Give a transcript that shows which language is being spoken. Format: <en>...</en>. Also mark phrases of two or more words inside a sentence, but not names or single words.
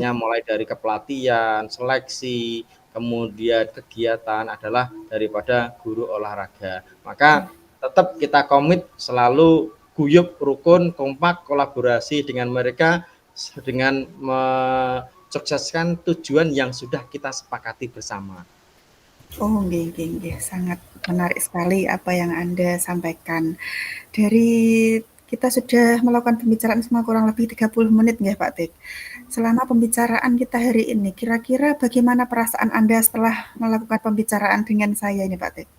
<id>Kaitannya mulai dari kepelatihan, seleksi, kemudian kegiatan adalah daripada guru olahraga. Maka tetap kita komit selalu guyup, rukun, kompak, kolaborasi dengan mereka dengan mensukseskan tujuan yang sudah kita sepakati bersama.</id> <jv>Oh, nggih nggih nggih,</jv> <id>sangat menarik sekali apa yang Anda sampaikan. Dari kita sudah melakukan pembicaraan selama kurang lebih 30 menit nggih Pak Tik. Selama pembicaraan kita hari ini, kira-kira bagaimana perasaan Anda setelah melakukan pembicaraan dengan saya ini Pak Tik?</id>